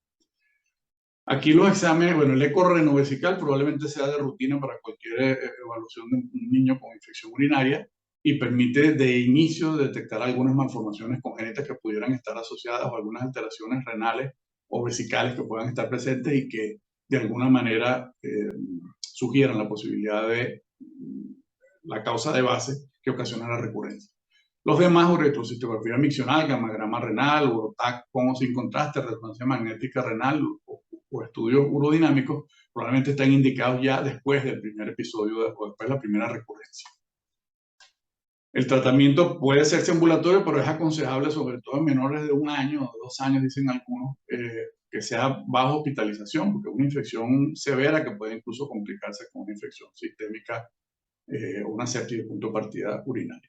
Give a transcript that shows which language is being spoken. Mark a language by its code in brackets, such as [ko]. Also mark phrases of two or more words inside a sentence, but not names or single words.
[es] Aquí los exámenes, bueno, el eco renovesical probablemente sea de rutina para cualquier evaluación de un niño con infección urinaria y permite de inicio detectar algunas malformaciones congénitas que pudieran estar asociadas o algunas alteraciones renales o vesicales que puedan estar presentes y que de alguna manera sugieran la posibilidad de la causa de base que ocasiona la recurrencia. Los demás, uretrocistografía miccional, gammagrama renal, urotac con o sin contraste, resonancia magnética renal o estudios urodinámicos, probablemente están indicados ya después del primer episodio o después de la primera recurrencia. El tratamiento puede hacerse ambulatorio, pero es aconsejable, sobre todo en menores de 1 año o 2 años, dicen algunos, que sea bajo hospitalización, porque es una infección severa que puede incluso complicarse con una infección sistémica o una sepsis de punto de partida urinaria.